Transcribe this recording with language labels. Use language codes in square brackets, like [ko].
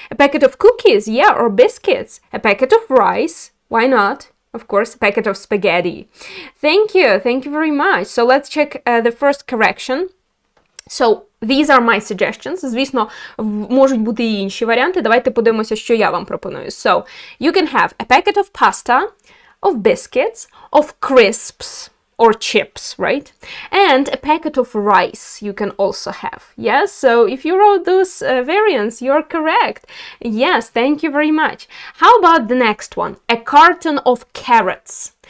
[en] A packet of cookies, yeah, or biscuits. A packet of rice. Why not? Of course, a packet of spaghetti. Thank you very much. So let's check the first correction. So, these are my suggestions. [uk] Звісно, можуть бути і інші варіанти. Давайте подивимося, що я вам пропоную. [en] So, you can have a packet of pasta, of biscuits, of crisps, or chips, right? And a packet of rice you can also have. Yes, so if you wrote those variants, you're correct. Yes, thank you very much. How about the next one? A carton of carrots.